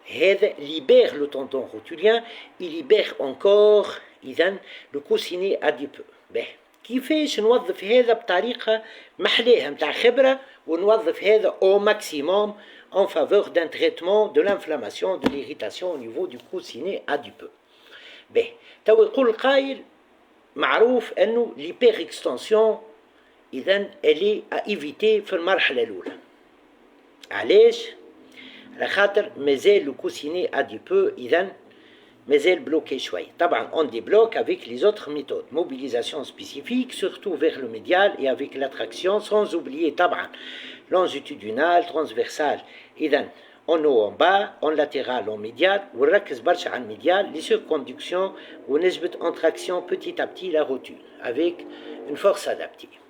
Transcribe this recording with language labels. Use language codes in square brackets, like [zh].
[fr] Elle libère le tendon rotulien, il libère encore le coussinet adipeux. [ar] كيفاش نوظف هذا بطريقة محلاها متاع خبرة ونوظف هذا [fr] au maximum en faveur d'un traitement de l'inflammation, de l'irritation au niveau du coussinet adipeux. [ar] تو يقول القائل معروف أنه [fr] l'hyper extension elle est à éviter [ar] في المرحلة الأولى. علاش؟ على خاطر مازال [fr] le coussinet adipeux [ar] مازال [fr] bloqué [ar] شوي. [fr] طبعا on débloque avec les autres méthodes, mobilisation spécifique surtout vers le médial et avec l'attraction sans oublier طبعا longitudinale, transversale. en haut, en bas, en latéral, en médial, [ar] ونركز برشا على الميديال, [fr] les circonductions, ونجبد en traction petit à petit la rotule, avec une force adaptée.